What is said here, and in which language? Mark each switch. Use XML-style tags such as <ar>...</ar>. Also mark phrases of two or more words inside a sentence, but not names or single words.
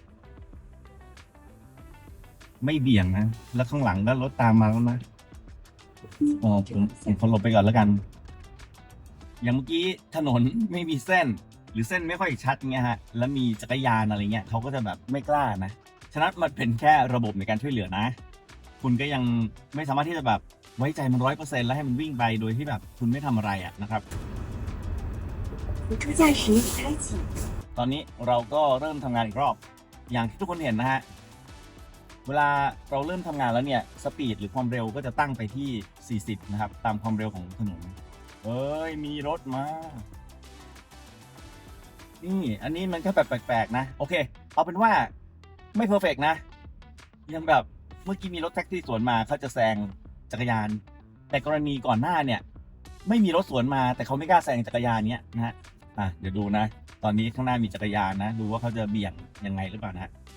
<th>ไม่เบี่ยงนะแล้วข้างหลังก็รถตามมาแล้วนะอ๋อผมขอหลบไปก่อนแล้วกันอย่างเมื่อกี้ถนนไม่มีเส้นหรือเส้นไม่ค่อยชัดเงี้ยฮะแล้วมีจักรยานอะไรเงี้ยเขาก็จะแบบไม่กล้านะฉะนั้นมันเป็นแค่ระบบในการช่วยเหลือนะ คุณก็ยังไม่สามารถที่จะแบบไว้ใจมัน100%แล้วให้มันวิ่งไปโดยที่แบบคุณไม่ทำอะไรอะนะครับ</th> <zh>辅助驾驶已开启。</zh> <th>ตอนนี้เราก็เริ่มทำงานอีกรอบ อย่างที่ทุกคนเห็นนะฮะ เวลาเราเริ่มทำงานแล้วเนี่ยสปีดหรือความเร็วก็จะตั้งไปที่ 40 นะครับ ตามความเร็วของถนนเอ้ย มีรถมา นี่ อันนี้มันก็แบบแปลกๆนะ โอเค เอาเป็นว่าไม่เพอร์เฟกนะ ยังแบบเมื่อกี้มีรถแท็กซี่สวนมาเขาจะแซงจักรยาน แต่กรณีก่อนหน้าเนี่ย ไม่มีรถสวนมาแต่เขาไม่กล้าแซงจักรยานเนี้ยนะฮะ เดี๋ยวดูนะ ตอนนี้ข้างหน้ามีจักรยานนะ ดูว่าเขาจะเบี่ยงยังไงหรือเปล่านะฮะ</th>